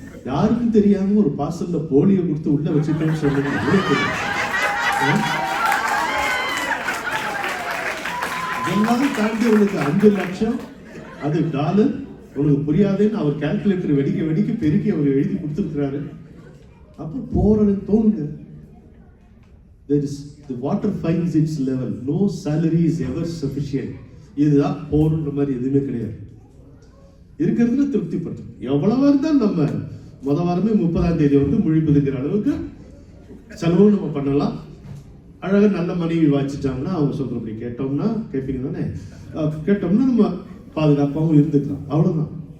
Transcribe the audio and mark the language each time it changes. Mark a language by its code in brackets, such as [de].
[ta] யாருக்கும் தெரியாம ஒரு பார்சல்ல போலியை கொடுத்து உள்ள வச்சுட்டேன்னு சொல்றது எவ்வளவு பெரிய. இதெல்லாம் தாண்டி உனக்கு 5 லட்சம் அது டாலர் உனக்கு புரியாதுன்னு அவர் கால்குலேட்டர் வெடிக்க வெடிக்க பெருக்கி அவர் எழுதி கொடுத்துருக்கிறாரு. அப்போ போறன்னு தோணுங்க. [en] There is the water finds its level. No salary is ever sufficient. [ta] இதுதான் போறன்ற மாதிரி எதுவுமே கிடையாது. இருக்கிறதுல திருப்தி பட்டு எவ்வளவு இருந்தால் நம்ம முத வாரமே 30ஆம் தேதி வந்து முழிப்புதுங்கிற அளவுக்கு செலவு நம்ம பண்ணலாம். அழகாக நல்ல மனைவி வாச்சிட்டாங்கன்னா அவங்க சொல்றபடி கேட்டோம்னா கேட்பீங்க தானே, கேட்டோம்னா நம்ம பாதுகாப்பாகவும் இருந்துக்கலாம். அவ்வளவுதான்.